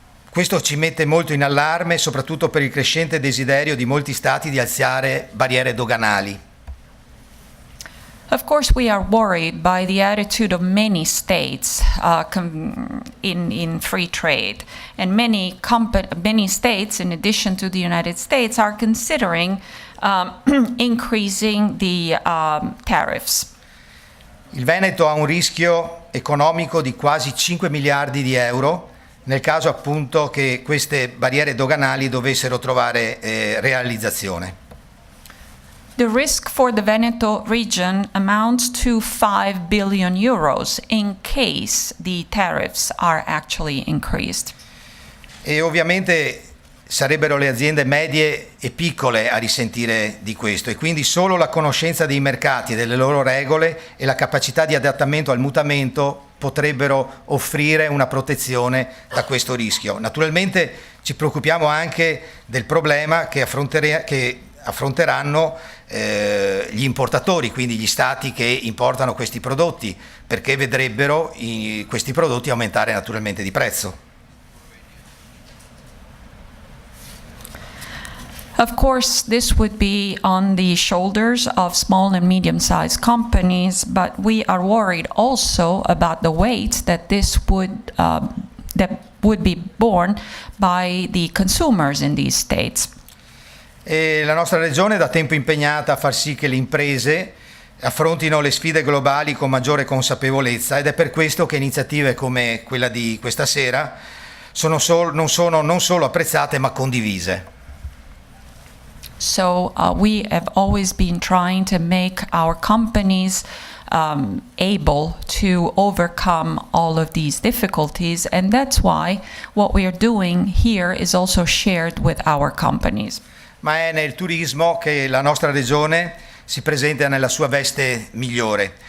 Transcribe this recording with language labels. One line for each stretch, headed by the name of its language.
Italian: Questo ci mette molto in allarme, soprattutto per il crescente desiderio di molti Stati di alzare barriere doganali.
English: Of course, we are worried by the attitude of many states in free trade, and many states, in addition to the United States, are considering increasing the tariffs.
Italian: Il Veneto ha un rischio economico di quasi 5 miliardi di euro nel caso appunto che queste barriere doganali dovessero trovare realizzazione.
English: The risk for the Veneto region amounts to 5 billion euros in case the tariffs are actually increased.
Italian: E ovviamente sarebbero le aziende medie e piccole a risentire di questo e quindi solo la conoscenza dei mercati e delle loro regole e la capacità di adattamento al mutamento potrebbero offrire una protezione da questo rischio. Naturalmente ci preoccupiamo anche del problema che affronteranno gli importatori, quindi gli stati che importano questi prodotti, perché vedrebbero questi prodotti aumentare naturalmente di prezzo.
English: Of course, this would be on the shoulders of small and medium-sized companies, but we are worried also about the weight that this would be borne by the consumers in these states.
Italian: E la nostra regione è da tempo impegnata a far sì che le imprese affrontino le sfide globali con maggiore consapevolezza ed è per questo che iniziative come quella di questa sera non solo apprezzate ma condivise.
English: So we have always been trying to make our companies able to overcome all of these difficulties, and that's why what we are doing here is also shared with our companies.
Italian: Ma è nel turismo che la nostra regione si presenta nella sua veste migliore.